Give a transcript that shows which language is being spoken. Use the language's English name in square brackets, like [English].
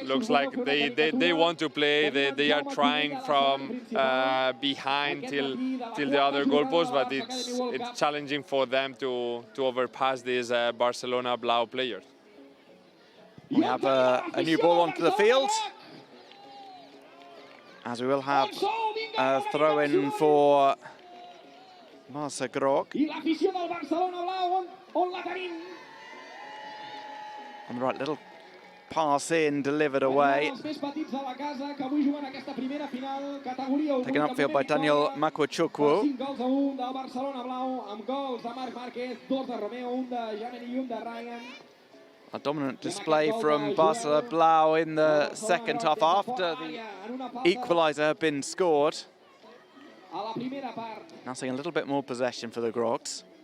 [English] Looks like they want to play. They are trying from behind till the other goalpost, but it's challenging for them to overpass these Barcelona Blau players. We have a new ball onto the field. as we will have a throw-in for Barça Groc. [Catalan] I l'afició del Barcelona blau, on la tenim? [English] On the right, little pass in, delivered away. [Catalan] Els més petits de la casa que avui juguen aquesta primera final, categoria 1. [English] Taken upfield by Daniel Makwachukwu. [Catalan] 5 gols a 1 del Barcelona blau, amb gols de Marc Márquez, 2 de Romeo, 1 de Jamen i 1 de Ryan. [English] A dominant display from Barcelona Blau in the second half after the equaliser had been scored. [Catalan] A la primera part. [English] Now seeing a little bit more possession for the Grocs.